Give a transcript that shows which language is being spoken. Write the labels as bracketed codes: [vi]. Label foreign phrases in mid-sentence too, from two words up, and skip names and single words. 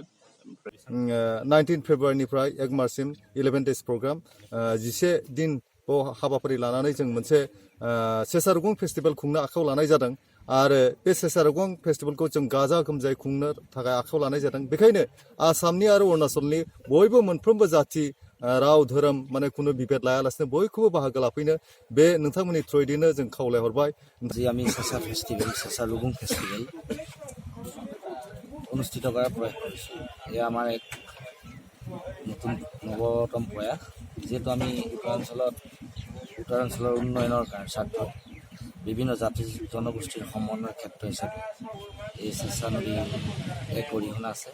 [brx] 19 फेब्रुवारिनिफ्राय 1 मार्चसिम 11 [en] days program [brx] 11 दिन हाबाफारि लानानै जों मोनसे सेसा रुगुं फेस्टिभेल खुंनो आखायाव लानाय जादों आरो बे सेसा रुगुं फेस्टिभेलखौ जों गाजा गोमजायै खुंनो थाखाय आखायाव लानाय जादों। बेखायनो आसामनि आरो अरुणाचलनि बयबो मोनफ्रोमबो जाथि, राव, धोरोम कुनु बिभेद लायालासिनो बयखौबो बाहागो लाफैनो बे नोंथांमोननि थ्रुयैनो जों खावलायहरबाय। [as] যি আমি सेसा फेस्टिभेल, सेसा रुगुं फेस्टिभेल অনুষ্ঠিত কৰাৰ প্ৰয়াস কৰিছোঁ। এয়া আমাৰ এক নৱতম প্ৰয়াস, যিহেতু আমি উত্তৰাঞ্চলৰ উন্নয়নৰ স্বাৰ্থত বিভিন্ন জাতি জনগোষ্ঠীৰ সমন্বয়ৰ ক্ষেত্ৰ হিচাপে এই চেঁচা নদী এক অৰিহণা আছে।